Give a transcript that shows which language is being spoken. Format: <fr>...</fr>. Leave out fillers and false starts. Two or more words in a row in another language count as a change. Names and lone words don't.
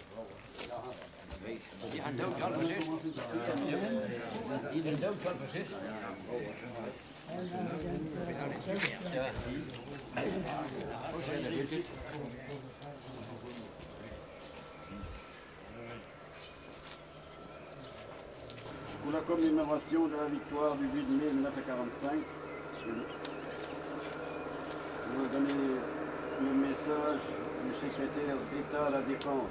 <da>De har en død kold på sidst. I den død kold på sidst. Ja. Hvor er det hyggeligt?</da> <fr>Pour la commémoration de la victoire du 8 mai 1945, je vais donner le message du secrétaire d'État à la Défense.</fr>